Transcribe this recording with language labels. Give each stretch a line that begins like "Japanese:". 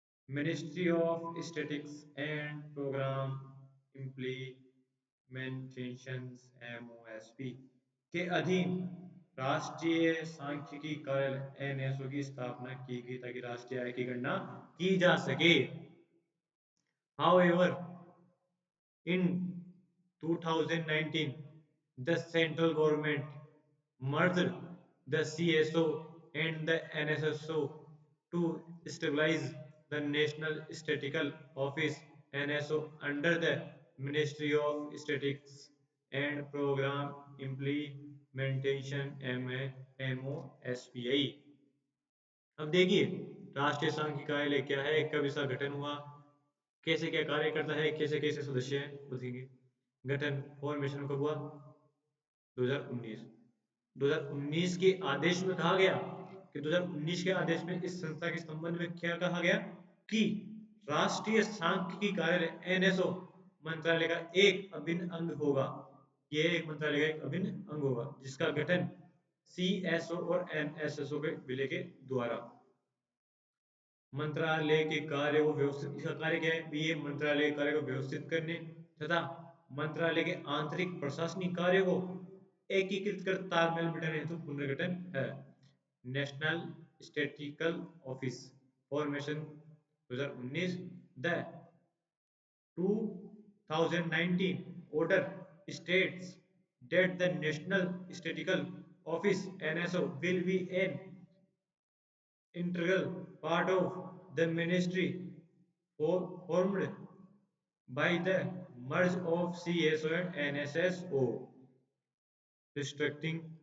Hindi: Ministry of statics and programme implementation एमओएसपी के अधीन राष्ट्रीय सांख्यिकी कार्यालय एनएसओ की स्थापना की गई ताकि राष्ट्रीय आय की गणना की जा सके।
English: However, in 2019, the central government merged the CSO and the NSSO to stabilize the National Statistical Office (NSO) under the Ministry of Statistics and Program Implementation MOSPI।
Hindi: अब देखिए, राष्ट्रीय सांख्यिकी कार्यालय क्या है, कब इसका गठन हुआ, कैसे क्या कार्य करता है, कैसे कैसे सदस्य हैं, बताएंगे। गठन फॉर्मेशन कब हुआ? 2019। 2019 के आदेश में कहा गया कि 2019 के आदेश में इस संस्था के संबंध में क्या कहा गया कि राष्ट्रीय सांख्यिकी कार्यालय एनएसओ मंत्रालय का एक अभिन्न अंग होगा। यह एक मंत्रालय का एक अभिन्न अंग होगा जिसका गठन सीएसओ और एनएसएसओ के विलय के द्वारा। मंत्रालय के कार्य को व्यवस्थित, इसका कार्य क्या है? ये मंत्रालय के कार्य को व्यवस्थित करने तथा मंत्रालय के आंतरिक प्रशासनिक कार्य को एकीकृत कर तालमेल बिठाने हेतु पुनर्गठन है। National statistical office formation 2019।
English: the 2019 order states that the National Statistical Office (NSO) will be an integral part of the ministry formed by the merge of CSO and NSSO, restricting